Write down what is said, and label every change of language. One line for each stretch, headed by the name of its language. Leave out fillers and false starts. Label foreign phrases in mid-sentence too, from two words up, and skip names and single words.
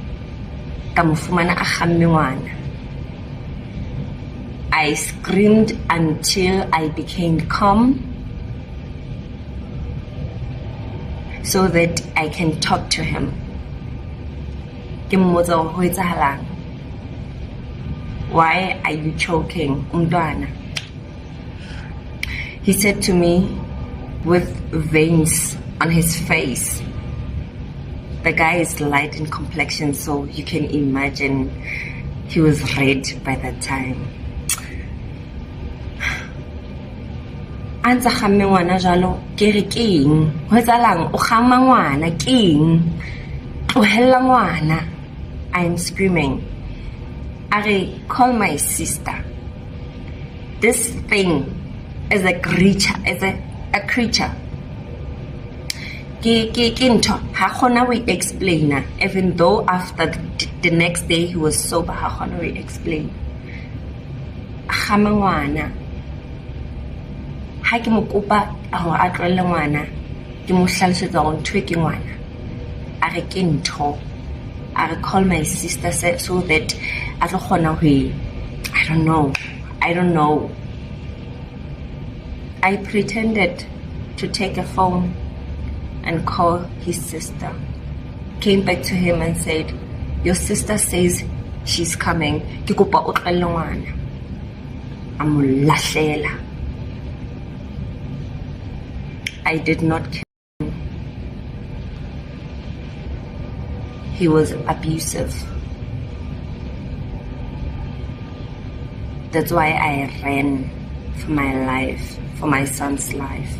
English: I screamed until I became calm so that I can talk to him.
Southern Sotho: Ke mmotsa hore ho etsahalang.
English: Why are you choking, umntwana? He said to me with veins on his face. The guy is light in complexion, so you can imagine he was red by that time.
Southern Sotho: Antsa kgamme ngwana jalo, ke re ke eng? Ho etsahalang? O kgama ngwana, ke eng? Tlohella ngwana.
English: I am screaming. Are, call my sister. This thing is a creature, a creature.
Southern Sotho: Ke ntho ha khona
English: we explain, even though after the next day he was sober,
Southern Sotho: ha khona
English: we explain.
Southern Sotho: Khama ngwana. Ha ke mo kopa hore a tlohelle ngwana, ke mo hlalosetsa hore ntho ke ngwana. Are ke ntho.
English: I call my sister so that I don't know. I pretended to take a phone and call his sister. Came back to him and said, your sister says she's coming.
Southern Sotho: Ke kopa o tlohelle ngwana. A mo lahlela.
English: I did not kill him. He was abusive. That's why I ran for my life, for my son's life.